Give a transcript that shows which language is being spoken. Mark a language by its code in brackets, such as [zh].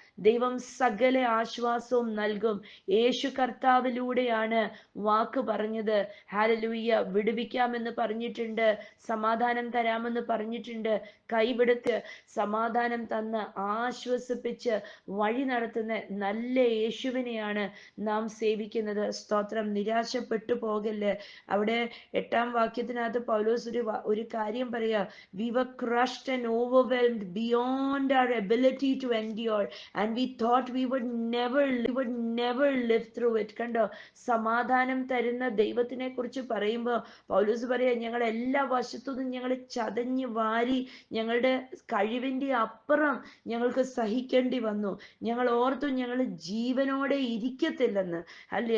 [ml] ദൈവം സകല ആശ്വാസവും നൽകും. യേശു കർത്താവിലൂടെയാണ് വാക്ക് പറഞ്ഞത്. ഹല്ലേലൂയ. വിടുവിക്കാമെന്ന് പറഞ്ഞിട്ടുണ്ട്, സമാധാനം തരാമെന്ന് പറഞ്ഞിട്ടുണ്ട്. കൈവിടത്ത് സമാധാനം തന്ന് ആശ്വസിപ്പിച്ച് വഴി നടത്തുന്ന നല്ല യേശുവിനെയാണ് നാം സേവിക്കുന്നത്. സ്തോത്രം, നിരാശപ്പെട്ടു പോകല്ലേ. അവിടെ 8-ാം വാക്യത്തിനകത്ത് പൗലോസ് ഒരു കാര്യം പറയാ, [en] we were crushed and overwhelmed beyond our ability to endure and we thought we would never live through it. [ml] കണ്ടോ, സമാധാനം തരുന്ന ദൈവത്തിനെ കുറിച്ച് പറയുമ്പോൾ പൗലോസ് പറയാ, ഞങ്ങൾ എല്ലാ വശത്തുനിന്നും ഞങ്ങൾ ചതഞ്ഞ് വാരി ഞങ്ങളുടെ കഴിവിന്റെ അപ്പുറം ഞങ്ങൾക്ക് സഹിക്കേണ്ടി വന്നു. ഞങ്ങൾ ഓർത്തു ഞങ്ങൾ ജീവനോടെ ഇരിക്കത്തില്ലെന്ന്. അല്ലേ?